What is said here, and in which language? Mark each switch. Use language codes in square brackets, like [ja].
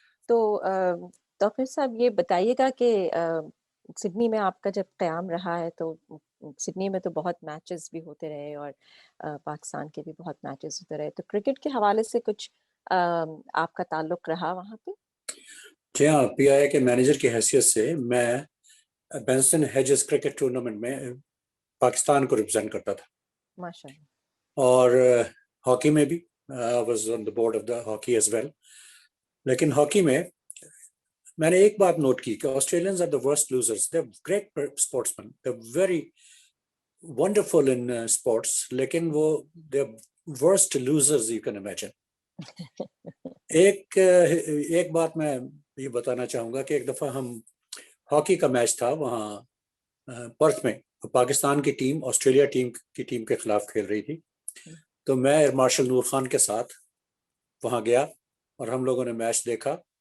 [ur] تو پھر صاحب یہ بتائیے گا کہ سڈنی میں آپ کا جب قیام رہا ہے تو سڈنی میں تو بہت میچز بھی ہوتے رہے, اور پاکستان کے بھی بہت میچز ہوتے رہے, تو کرکٹ کے حوالے سے کچھ آپ کا تعلق رہا وہاں پہ؟ جی ہاں, PIA کے مینیجر کی حیثیت سے میں بینسن ہیجز کرکٹ ٹورنامنٹ میں پاکستان کو ریپرزینٹ کرتا تھا. ماشاءاللہ. اور ہاکی میں بھی [en] I was on the board of the hockey as well. [ur] لیکن ہاکی میں نے ایک بات نوٹ کی کہ [en] Australians are the worst losers. They are great sportsmen, they are very wonderful in sports, [ur] لیکن وہ [en] They are worst losers you can imagine. [ur] ایک بات میں یہ بتانا چاہوں گا کہ ایک دفعہ ہم ہاکی کا میچ تھا وہاں پرتھ میں, پاکستان کی ٹیم آسٹریلیا کی ٹیم کے خلاف کھیل رہی تھی. تو میں ایئر مارشل نور خان کے ساتھ وہاں گیا اور ہم لوگوں نے میچ دیکھا.